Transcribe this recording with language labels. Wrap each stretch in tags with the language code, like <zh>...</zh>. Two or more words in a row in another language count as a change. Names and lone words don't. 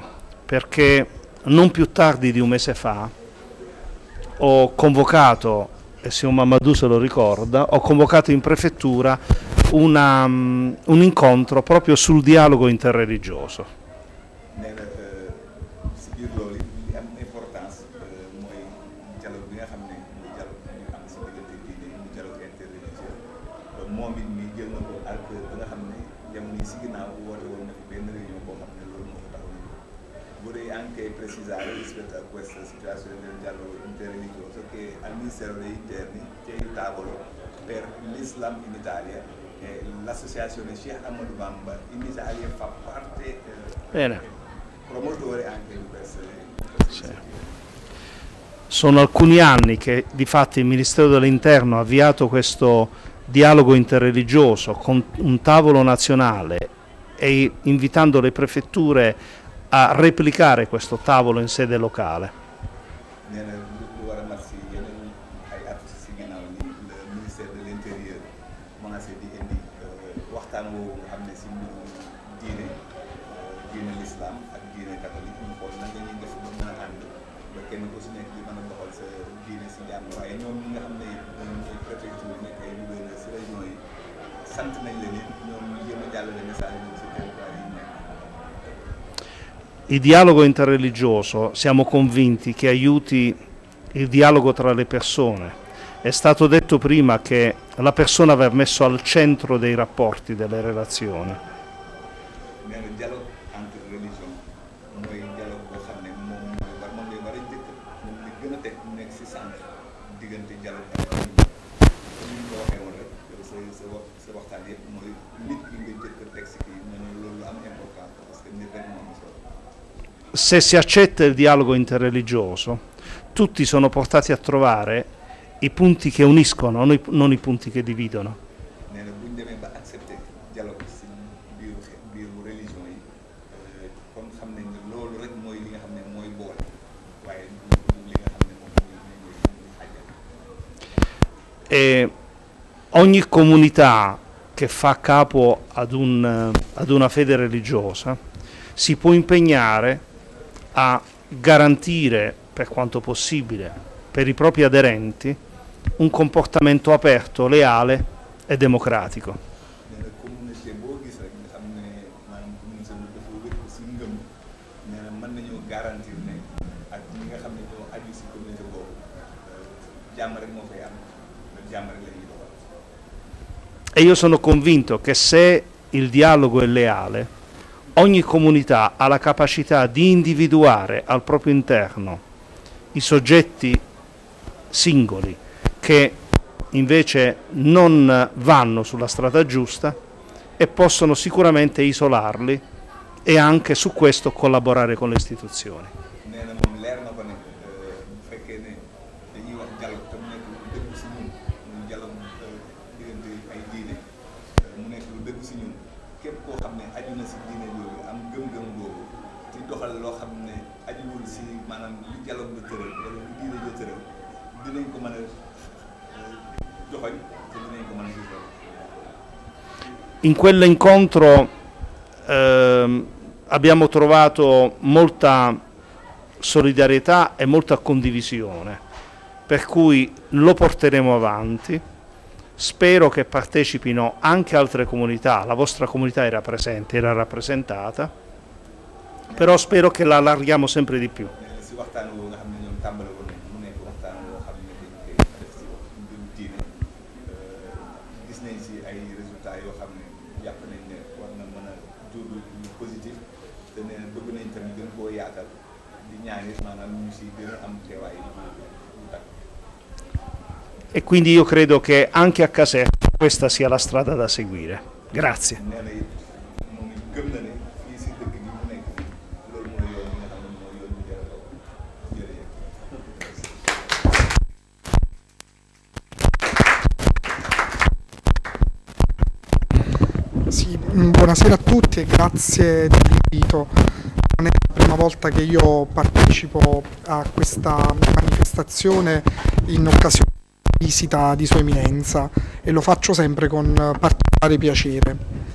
<it>perché non più tardi di un mese fa ho convocato, e il signor Mamadou se lo ricorda, ho convocato in prefettura un incontro proprio sul dialogo interreligioso.</it> <wo>biir loolu li am importance mooy dialogue bi nga xam ne muy dialogue bi ñu am si diggante diine muy dialogue interreligieux moom it mi jël na ko ak ba nga xam ne jamono yi si ginnaaw woote woon na fi benn réunion boo xam ne loolu moo ko taxaw ñu</wo> <it>vorrei anche precisare rispetto a questa situazione del dialogo interreligioso che al Ministero degli Interni c'è il tavolo per l'Islam in Italia e l'associazione Sheikh Ahmadou Bamba in Italia fa parte promotore anche di queste Sono alcuni anni che di fatto il Ministero dell'Interno ha avviato questo dialogo interreligioso con un tavolo nazionale e invitando le prefetture a replicare questo tavolo in sede locale.</it> <fr>Ministère de l'Intérieur commencé</fr> <wo>di indi waxtaan woowu nga xam ne si mbiru diine l'islam ak diine catholique ñu xool nan la ñuy def ba mën a ànd ba kenn ku si nekk di mën a doxal sa diine si jàmm waaye ñoom ñi nga xam ne ñooy préfecture yi nekk ay gouverneur si région yi sant nañ leen ñoom ñu jéem a jàllale message bi si territoire yi nekk.</wo> <it>Il dialogo interreligioso siamo convinti che aiuti il dialogo tra le persone. È stato detto prima che la persona va messo al centro dei rapporti, delle relazioni.</it> <wo>Nee na</wo> <fr>dialogue entre religion</fr> <wo>mooy dialogue boo xam ne moom lay war a jëkk moom li gën a teg nekk si centre diggante dialogue ak nit ñi ñu ko waxee woon rek sa waxtaan yëpp mooy nit ki nga jëkk teg si kii nee na loolu am important</wo> <fr>parce que</fr> <wo>nit rek moo am solo.</wo> <it>Se si accetta il dialogo interreligioso, tutti sono portati a trovare i punti che uniscono, non i punti che dividono.</it> <wo>Nee na bu ñu demee ba</wo> <fr>accepté dialogue</fr> <wo>si biiru religion yi kon xam nañ ne loolu rek mooy li nga xam ne mooy boole waaye li nga xam ne moom mooy xajal.</wo> <it>E ogni comunità che fa capo ad una fede religiosa si può impegnare a garantire, per quanto possibile, per i propri aderenti un comportamento aperto, leale e democratico.</it> <wo>Nee na communauté boo gis rek nga xam ne maanaam communauté bi dafa wékk si ngëm nee na mën nañoo garantir ne ak ñi nga xam ne ñoo aju si communauté boobu jàmm rek moo fay am jàmm rek la ñuy doxal.</wo> <it>E io sono convinto che se il dialogo è leale, ogni comunità ha la capacità di individuare al proprio interno i soggetti singoli che invece non vanno sulla strada giusta e possono sicuramente isolarli e anche su questo collaborare con le istituzioni.</it> <wo>Nee na moom leer na ko ne bu fekkee ne dañuy wax dialogue te mu nekk lu dëgg si ñun muy dialogue diggante ay diine mu nekk lu dëgg si ñun képp koo xam ne aju na si diine yooyu am gëm-gëm boobu ci doxal loo xam ne ajuwul si maanaam li dialogue ba tëral wala li diine ja tëral dinañ ko mën a joxoñ te dinañ ko mën a gis.</wo> <it>In quell'incontro abbiamo trovato molta solidarietà e molta condivisione, per cui lo porteremo avanti. Spero che partecipino anche altre comunità, la vostra comunità era presente, era rappresentata, però spero che la allarghiamo sempre di più.</it> <wo>Si waxtaan woo nga xam ne ñoom tàmbale woon nañ mu nekk waxtaan woo xam ne dañ koy def si mbiru diine gis nañ si ay résultats yoo xam ne jàpp nañ ne war na mën a jur lu positif te nee na bëgg nañ tamit gën koo yaatal di ñaan it maanaam ñu si gën a am teewaay lu takk.</wo> <it>E quindi io credo che anche a Caserta questa sia la strada da seguire. Grazie.</it> <wo>Nee na it moom it gëm na ne fii si dëkk gi mu nekk loolu mooy yoon bi nga xam ne mooy yoon bi jar a topp jërëjëf.</wo> <it>Sì, buonasera a tutti e grazie dell'invito. Non è la prima volta che io partecipo a questa manifestazione in occasione della visita di Sua Eminenza e lo faccio sempre con particolare piacere.</it>